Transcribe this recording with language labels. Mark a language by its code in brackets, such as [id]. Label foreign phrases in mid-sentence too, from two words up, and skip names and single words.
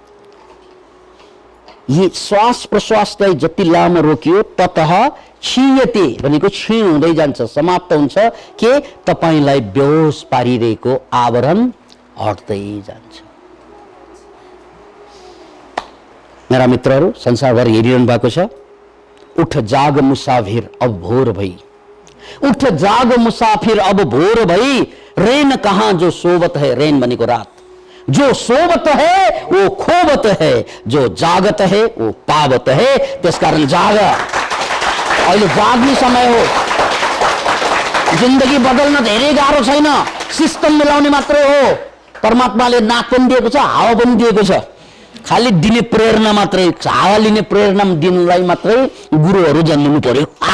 [ne] यी श्वास प्रश्वासलाई जति लामो रोकियो [sa] ततः क्षीयते [ne] भनेको क्षीण हुँदै जान्छ, समाप्त हुन्छ। के? तपाईलाई बेहोस पारिरहेको आवरण हट्दै जान्छ। मेरा मित्रहरू संसारभर हेरिरहनु भएको छ। [hi] उठ जाग मुसाफिर अब भोर भई, उठ जाग मुसाफिर अब भोर भई, रैन कहाँ जो सोवत है, [ne] रैन भनेको रात, [hi] जो सोवत है वो खोवत है, जो जागत है वो पावत है। [ne] त्यसकारण जाग, अहिले जाग्ने समय हो। जिन्दगी बदल्न धेरै गाह्रो छैन, सिस्टम मिलाउने मात्रै हो। परमात्माले नाक पनि दिएको छ, हावा पनि दिएको छ, खाली दिने प्रेरणा मात्रै, हावा लिने प्रेरणा दिनलाई मात्रै गुरुहरू जन्मनु पर्यो।